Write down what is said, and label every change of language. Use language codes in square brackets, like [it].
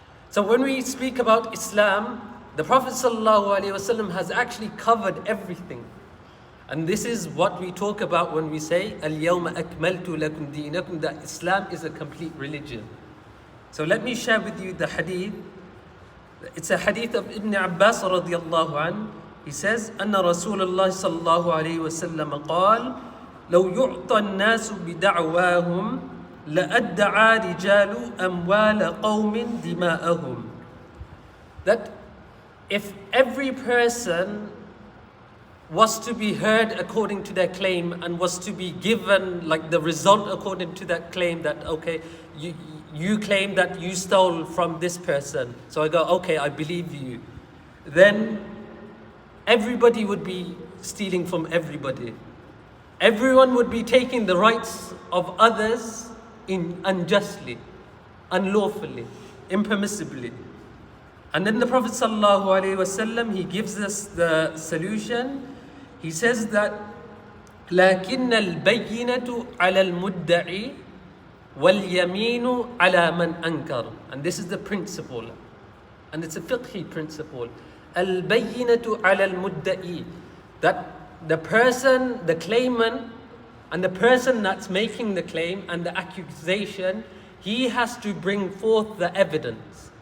[en] So when we speak about Islam, the Prophet ﷺ has actually covered everything. And this is what we talk about when we say, [ar] Al-Yawma akmaltu lakum deenakum, [en] that Islam is a complete religion. So let me share with you the hadith. It's a hadith of Ibn Abbas radiyallahu anhu. He says, [ar] أن رسول الله صلى الله عليه وسلم قال لو يعطى الناس بدعواهم لأدعى رجال أموال قوم دماءهم. [en] That if every person was to be heard according to their claim and was to be given like the result according to that claim, that okay, you claim that you stole from this person, so I go, okay, I believe you, then everybody would be stealing from everybody. Everyone would be taking the rights of others unjustly, unlawfully, impermissibly. And then the Prophet ﷺ, he gives us the solution. He says that [ar] لكن البينة على المدعي واليمين على من أنكر. [en] And this is the principle, and it's a fiqhi principle. [ar] Al-bayyinatu ala al-mudda'i, [en] that the person, the claimant, and the person that's making the claim and the accusation, he has to bring forth the evidence.